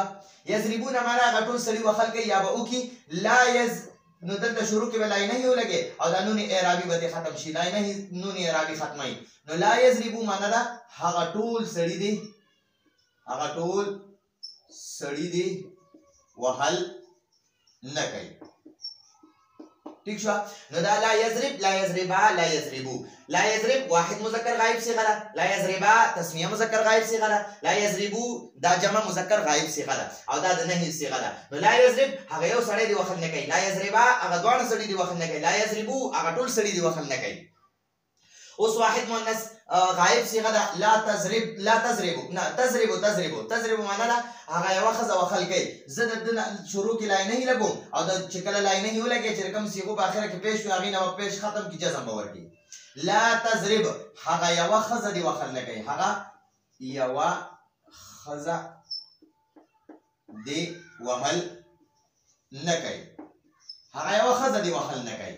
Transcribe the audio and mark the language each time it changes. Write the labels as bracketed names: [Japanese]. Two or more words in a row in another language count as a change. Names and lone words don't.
[Pashto] یضربون معنا هغه ټول سړي وهل کوي یا به وکړي. لا یز نو دلته شروع کې به لا نهي ولګي او دا نون اعرابي به ختم شي، لا نهي نون اعرابي ختمي. نو [Arabic] لا یضربو [Pashto] معنا ده هغه ټول سړي دی، هغه ټول سړي دی وهل نه کوي. ٹھیک شو؟ نو دا [Arabic] لا یضرب، لا یضربا، لا یضربو. لا یضرب [Pashto] واحد مذکر غائب صيغه ده، [Arabic] لا یضربا [Pashto] تسنیه مذکر غائب صيغه ده، [Arabic] لا یضربو [Pashto] دا جمع مذکر غائب صيغه ده او دا د نهي صيغه ده. نو [Arabic] لا یضرب [Pashto] هغه یو سړی دی وهل نه کوي، [Arabic] لا یضربا [Pashto] هغه دوه سړي دی وهل نه کوي، [Arabic] لا یضربو [Pashto] هغه ټول سړي دی وهل نه کوي. اوس واحد مؤنث غائب صيغه ده، [Arabic] لا تضرب، لا تضربو، [Pashto] نه تضربو، تضربو، تضربو معنا ده هغه یو خزه وهل کوي. زه د شروع کې لا نهي لګوم او د چې کله لا نهي ولګي چې کوم صيغو په اخره کې پیش وي هغه نه پیش ختم کی جزم به ورکړي. [Arabic] لا تضرب [Pashto] هغه یو خزه دی وهل نه کوي، هغه یو خزه دی وهل نه کوي، هغه یو خزه دی وهل نه کوي.